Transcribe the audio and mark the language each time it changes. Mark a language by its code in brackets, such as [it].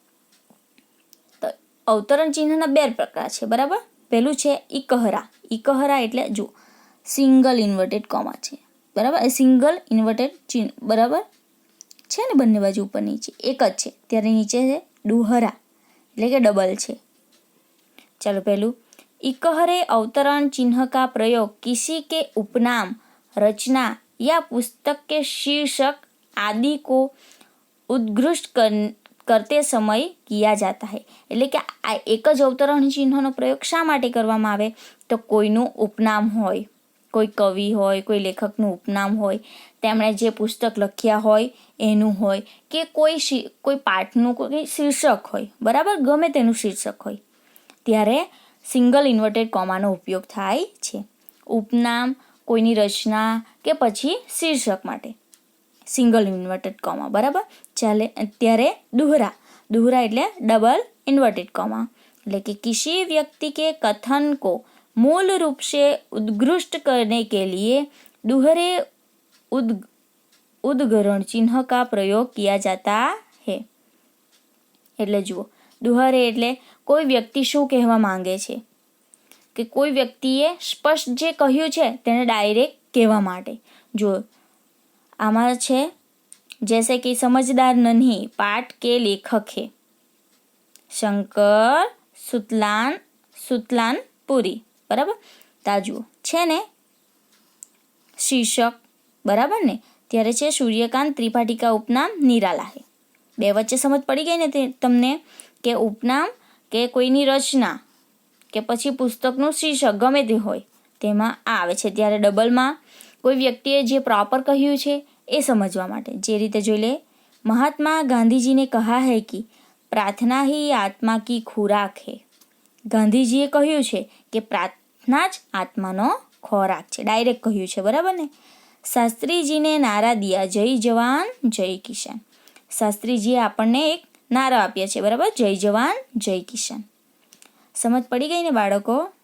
[gu] તો અવતરણ ચિહ્નના બે પ્રકાર છે, બરાબર? પહેલું છે ઇકહરા. ઇકહરા એટલે જો સિંગલ ઇન્વર્ટેડ કોમા છે, બરાબર? સિંગલ ઇન્વર્ટેડ ચિહ્ન, બરાબર છે ને? બંને બાજુ ઉપર નીચે એક જ છે, ત્યારે નીચે છે ડુહરા એટલે કે ડબલ છે. ચાલો, પહેલું [hi] इकहरे अवतरण चिन्ह का प्रयोग किसी के उपनाम, रचना या पुस्तक के शीर्षक आदि को उद्घृष्ट करते समय किया जाता है. [gu] એટલે કે આ એક જ અવતરણ ચિહ્નનો પ્રયોગ શા માટે કરવામાં આવે? તો કોઈનું ઉપનામ હોય, કોઈ કવિ હોય, કોઈ લેખકનું ઉપનામ હોય, તેમણે જે પુસ્તક લખ્યા હોય એનું હોય, કે કોઈ પાઠનું કોઈ શીર્ષક હોય, બરાબર? ગમે તેનું શીર્ષક હોય, ત્યારે સિંગલ ઇન્વર્ટેડ કોમાનો ઉપયોગ થાય છે. ઉપનામ, કોઈની રચના કે પછી શીર્ષક માટે સિંગલ ઇન્વર્ટેડ કોમા, બરાબર? ચાલે, ત્યારે દુહરા. દુહરા એટલે ડબલ ઇન્वर्टेड कॉमा. [hi] એટલે કે किसी व्यक्ति के कथन को मूल रूप से उद्घृष्ट करने के लिए दोहरे उद्गरण चिन्ह का प्रयोग किया जाता है। [gu] એટલે જુઓ, દુહરે એટલે કોઈ વ્યક્તિ શું કહેવા માંગે છે કે કોઈ વ્યક્તિએ સ્પષ્ટ જે કહ્યું છે તેને ડાયરેક્ટ કહેવા માટે। જો આમાં છે [hi] जैसे कि समझदार नहीं पाठ के लेखक है, શંકર સુતલાનપુરી। [gu] બરાબર, તા જુઓ છે ને શીર્ષક, બરાબર ને, ત્યારે છે સૂર્યકાંત ત્રિપાઠી [hi] કા ઉપનામ નિરાલા है। [gu] બે વચ્ચે સમજ પડી ગઈ ને તમને કે ઉપનામ કે કોઈની રચના કે પછી પુસ્તકનું શીર્ષક ગમે તે હોય તેમાં આવે છે ત્યારે ડબલમાં કોઈ વ્યક્તિએ જે પ્રોપર કહ્યું છે એ સમજવા માટે। જે રીતે જોઈ લે, [hi] મહાત્મા ગાંધીજી ने कहा है कि प्रार्थना ही आत्मा की खुराक है। [gu] ગાંધીજીએ કહ્યું છે કે પ્રાર્થના જ આત્માનો ખોરાક છે, ડાયરેક્ટ કહ્યું છે, બરાબર ને। [hi] શાસ્ત્રીજીને નારા દિયા જય જવાન જય કિસાન। [gu] શાસ્ત્રીજીએ આપણને એક નારા આપ્યા છે, બરાબર, જય જવાન જય કિસાન। સમજ પડી ગઈ ને બાળકો?